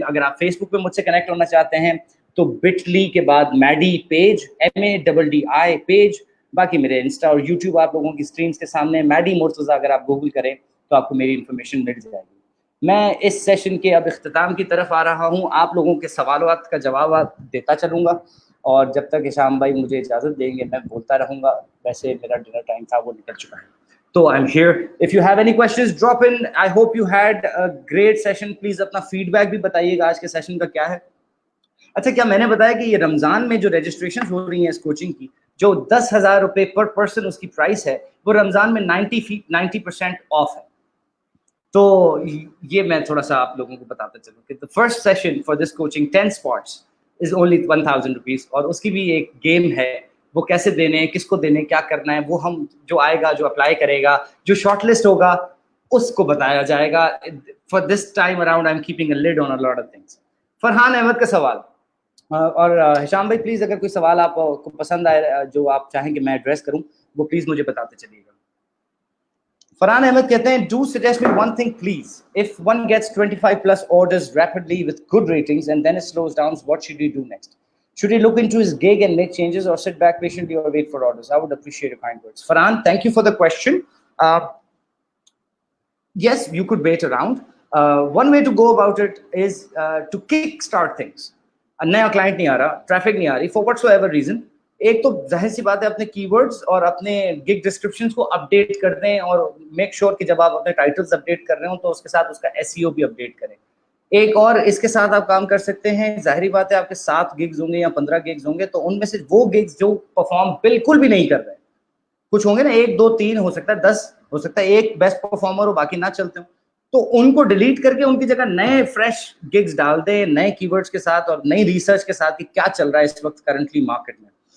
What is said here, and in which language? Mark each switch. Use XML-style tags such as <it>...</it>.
<ur>اگر آپ فیس بک پہ مجھ سے کنیکٹ ہونا چاہتے ہیں تو bit.ly کے بعد میڈی پیج, MADDI پیج, باقی میرے انسٹا اور یوٹیوب آپ لوگوں کی اسکرینس کے سامنے میڈی مرتضیٰ اگر آپ گوگل کریں تو آپ کو میری انفارمیشن مل جائے گی. میں اس سیشن کے اب اختتام کی طرف آ رہا ہوں. آپ لوگوں کے سوالات کا جواب دیتا چلوں گا, اور جب تک ہشام بھائی مجھے اجازت دیں گے میں بولتا رہوں گا. ویسے میرا ڈنر ٹائم تھا وہ نکل چکا ہے, تو</ur> <en>I'm here. If you have any questions, drop in. I hope you had a great session.</en> <ur>Please اپنا فیڈ بیک بھی بتائیے گا آج کے سیشن کا کیا ہے. اچھا, کیا میں نے بتایا کہ یہ رمضان میں جو رجسٹریشن ہو رہی ہیں اس کوچنگ کی, جو $10,000 پر پرسن اس کی پرائس ہے, وہ رمضان میں 90% آف ہے. تو یہ میں تھوڑا سا آپ لوگوں کو بتاتا چلوں کہ</ur> <en>the first session for this coaching 10 spots is only $1,000,</en> <ur>اور اس کی بھی ایک گیم ہے, وہ کیسے دینے ہیں, کس کو دینے, کیا کرنا ہے, وہ ہم جو آئے گا, جو اپلائی کرے گا, جو شارٹ لسٹ ہوگا اس کو بتایا جائے گا.</ur> <en>For this time around I'm keeping a lid on a lot of things.</en> <ur>Farhan Ahmad کا سوال, اور ہشام بھائی پلیز اگر کوئی سوال آپ کو پسند آئے جو آپ چاہیں کہ میں ایڈریس کروں وہ پلیز مجھے بتاتے چلیے گا. فرحان احمد کہتے ہیں</ur> <en>do suggest me one thing please. If one gets 25+ orders rapidly with good ratings and then it slows down, what should he do next? Should he look into his gig and make changes, or sit back patiently or wait for orders? I would appreciate your kind words. Farhan, thank you for the question. Yes, you could wait around. One way to go about it is to kickstart things.</en> <ur>نیا client نہیں آ رہا, traffic نہیں آ رہی,</ur> <en>for whatsoever reason,</en> <ur>ایک تو ظاہر سی بات ہے اپنے کی ورڈز اور اپنے گگ ڈسکرپشنز کو اپڈیٹ کر دیں, اور</ur> <en>make sure</en> <ur>کہ جب آپ اپنے ٹائٹلز اپڈیٹ کر رہے ہوں تو اس کے ساتھ اس کا SEO بھی اپڈیٹ کریں. ایک اور اس کے ساتھ آپ کام کر سکتے ہیں, ظاہری بات ہے آپ کے 7 گگز ہوں گے یا 15 گگز ہوں گے, تو ان میں سے وہ گگز جو پرفارم بالکل بھی نہیں کر رہے, کچھ ہوں گے نا 1 2 3 ہو سکتا ہے 10 ہو سکتا ہے ایک بیسٹ پرفارمر ہو باقی نہ چلتے ہوں, تو ان کو ڈیلیٹ کر کے ان کی جگہ نئے فریش گگز ڈال دیں, نئے کی ورڈز کے ساتھ اور نئی ریسرچ کے ساتھ کہ کیا چل رہا ہے اس وقت کرنٹلی مارکیٹ میں.</ur>